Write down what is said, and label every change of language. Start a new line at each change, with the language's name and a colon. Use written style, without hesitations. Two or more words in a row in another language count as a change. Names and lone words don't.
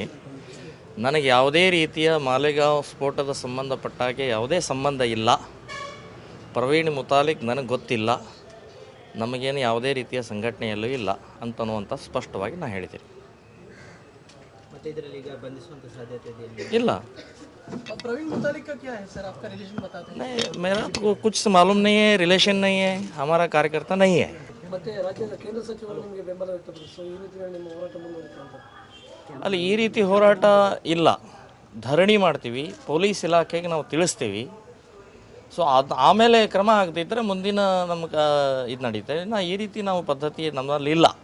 Kannada: ನನಗೆ ಯಾವುದೇ ರೀತಿಯ ಮಾಲೆಗಾಂವ್ ಸ್ಫೋಟದ ಸಂಬಂಧಪಟ್ಟ ಹಾಗೆ ಯಾವುದೇ ಸಂಬಂಧ ಇಲ್ಲ. ಪ್ರವೀಣ್ ಮುತಾಲಿಕ್ ನನಗೆ ಗೊತ್ತಿಲ್ಲ, ನಮಗೇನು ಯಾವುದೇ ರೀತಿಯ ಸಂಘಟನೆಯಲ್ಲೂ ಇಲ್ಲ ಅಂತನ್ನುವಂಥ ಸ್ಪಷ್ಟವಾಗಿ ನಾನು ಹೇಳಿದ್ದೀನಿ. ಇಲ್ಲ,
Hindi: प्रवीण मुतालिक का क्या है सर, आपका रिलेशन बता दें? नहीं, मेरा तो कुछ मालूम नहीं है, रिलेशन नहीं है, हमारा कार्यकर्ता नहीं है.
Kannada: ಮತ್ತೆ ರಾಜ್ಯದ ಕೇಂದ್ರ ಸಚಿವರು ನಿಮಗೆ ಬೆಂಬಲ ವ್ಯಕ್ತಪಡಿಸಿದರು, ಈ ರೀತಿ ನಿಮ್ಮ ಹೋರಾಟ ಮುಂದುವರಿಯುತ್ತೆ? ಅಲ್ಲಿ ಈ ರೀತಿ ಹೋರಾಟ ಇಲ್ಲ, ಧರಣಿ ಮಾಡ್ತೀವಿ, ಪೊಲೀಸ್ ಇಲಾಖೆಗೆ ನಾವು ತಿಳಿಸ್ತೀವಿ. ಸೊ ಅದು ಆಮೇಲೆ ಕ್ರಮ ಆಗದಿದ್ದರೆ ಮುಂದಿನ ನಮ್ಗೆ ಇದು ನಡೀತದೆ. ಈ ರೀತಿ ನಾವು ಪದ್ಧತಿ ನಮ್ಮಲ್ಲಿ ಇಲ್ಲ.